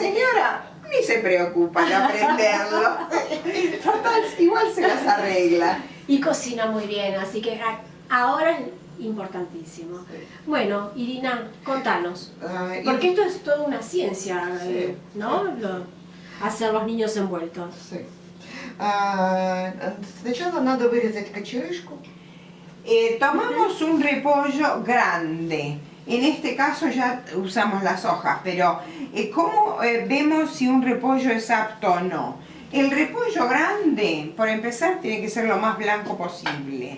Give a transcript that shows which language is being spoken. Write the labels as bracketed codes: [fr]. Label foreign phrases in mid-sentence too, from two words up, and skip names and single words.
[es] señora ni se preocupa de aprenderlo. Total, igual se las arregla. Y cocina muy bien, así que ahora es importantísimo. Bueno, Irina, contanos. Porque esto es toda una ciencia, Sí. ¿no? Hacer los niños envueltos. Sí. [ru] Сначала надо вырезать кочерышку. [es] Tomamos un repollo grande. En este caso ya usamos las hojas, pero ¿cómo vemos si un repollo es apto o no? El repollo grande, por empezar, tiene que ser lo más blanco posible.